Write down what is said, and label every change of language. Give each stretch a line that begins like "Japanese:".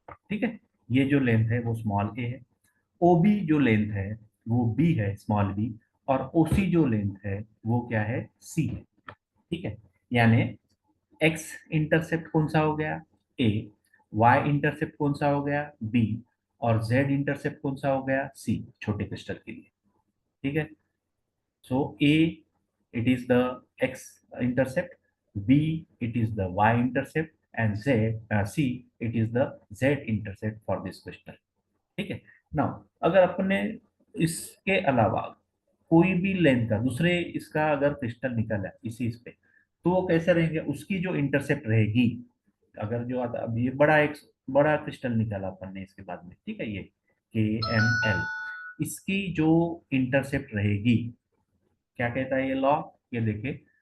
Hindi: ठीक है, ये जो लेंथ है वो स्मॉल ए है। ओ बी जो लेंथ है वो बी है, स्मॉल बी। और ओ सी जो लेंथ है वो क्या है, सी है। ठीक है, यानी एक्स इंटरसेप्ट कौन सा हो गया, ए। वाई इंटरसेप्ट कौन सा हो गया, बी। और जेड इंटरसेप्ट कौन सा हो गया, सी, छोटे क्रिस्टल के लिए। ठीक है।
English: So A, it is the x intercept, B, it is the y intercept, and C, it is the z intercept for this crystal।
Hindi: ठीक है। नाउ अगर अपन ने इसके अलावा कोई भी लेंथ का दूसरे इसका अगर क्रिस्टल निकला इसी इस पे, तो वो कैसे रहेंगे, उसकी जो इंटरसेप्ट रहेगी, अगर जो आता अब ये बड़ा एक बड़ा क्रिस्टल निकाला अपन ने इसके बाद में, ठीक है, ये के एम एल, इसकी जो इंटरसेप्ट रहेगी, क्या कहता है ये लॉ, ये देखिए।